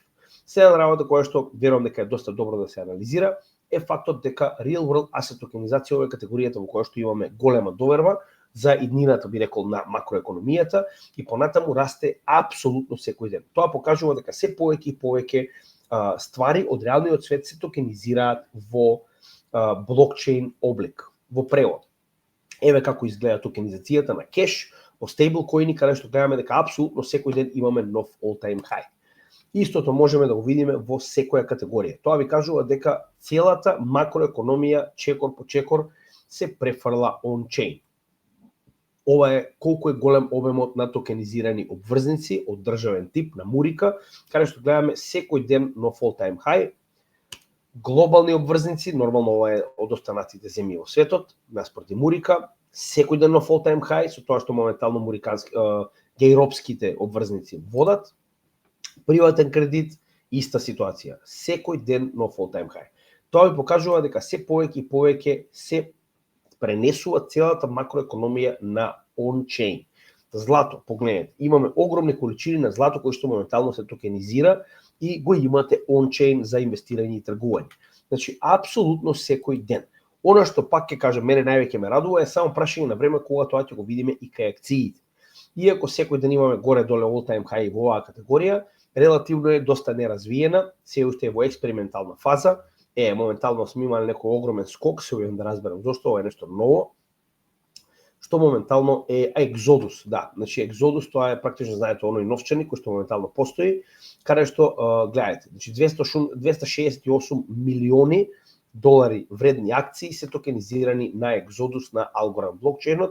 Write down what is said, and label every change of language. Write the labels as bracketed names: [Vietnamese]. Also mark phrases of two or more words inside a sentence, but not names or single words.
[Macedonian] Следна работа која што верувам дека е доста добро да се анализира е фактот дека [English] Real World Asset [Macedonian] Tokenizација ова е категоријата во која што имаме голема доверба за иднината, би рекол, на макроекономијата и понатаму расте апсолутно секој ден. Тоа покажува дека се повеќе и повеќе ствари од реалниот свет се токенизираат во блокчейн облик, во превод. Еве како изгледа токенизацијата на кеш, во стейблкоини, каде што гледаме дека апсолутно секој ден имаме нов [English] all-time high. [Macedonian] Истото можеме да го видиме во секоја категорија. Тоа ви кажува дека целата макроекономија чекор по чекор се префрла on-chain. Ова е колку е голем обемот на токенизирани обврзници од државен тип на Мурика, каде што гледаме секој ден нов [English] all-time high. [Macedonian] Глобални обврзници, нормално ова е од останатите земји во светот, наспроти Мурика, секој ден нов [English] all-time high, [Macedonian] со тоа што моментално гејропските обврзници водат. Приватен кредит, иста ситуација, секој ден нов [English] all-time high. [Macedonian] Тоа ви покажува дека се повеќе и повеќе се пренесува целата макроекономија на on-chain. Злато, погледнете, имаме огромни количини на злато кои што моментално се токенизира и го имате on-chain за инвестирање и тргување. Значи, апсолутно секој ден. Она што пак ќе кажам, мене највеќе ме радува е само прашање на време кога тоа ќе го видиме и кај акциите. Иако секој ден имаме горе-доле [English] all-time high [Macedonian] во оваа категорија, релативно е доста неразвиена, се уште е во експериментална фаза. Моментално сме имали некој огромен скок, се обидам да разберам зошто, ова е нешто ново. Што моментално е Exodus, да, значи Exodus тоа е практично, знаете, оној новчаник кој што моментално постои, каде што гледате, значи 268 милиони долари вредни акции се токенизирани на Exodus на Algorand блокчейнот.